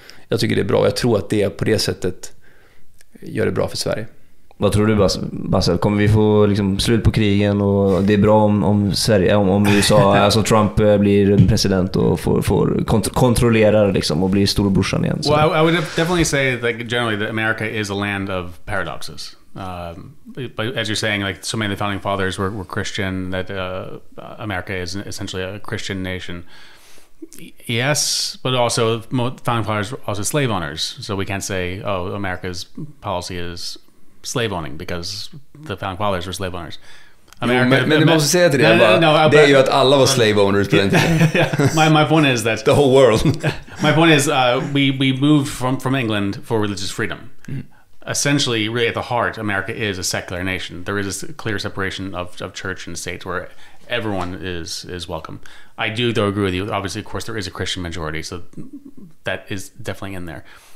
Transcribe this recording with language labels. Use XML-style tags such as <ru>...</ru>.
<sv>Jag tycker det är bra. Jag tror att det på det sättet gör det bra för Sverige. Vad tror du, Basse? Kommer vi få liksom slut på krigen, och det är bra om Sverige, om USA, alltså Trump blir president och får kontrollera liksom och blir storebrorsan igen? Så.</sv> <en>Well, I would definitely say that generally that America is a land of paradoxes. But as you're saying, like so many of the founding fathers were Christian, that America is essentially a Christian nation. Yes, but also founding fathers were also slave owners. So we can't say, oh, America's policy is slave owning because the founding fathers were slave owners.</en> <sv>Men du måste säga till det. Det är ju att alla var</sv> <en>slave owners</en> <sv>på den tiden.</sv> <en>My point is that the whole world. My point is we moved from England for religious freedom. Essentially, really at the heart, America is a secular nation. There is a clear separation of church and state where everyone is welcome. I do, though, agree with you. Obviously, of course, there is a Christian majority, so that is definitely in there.</en>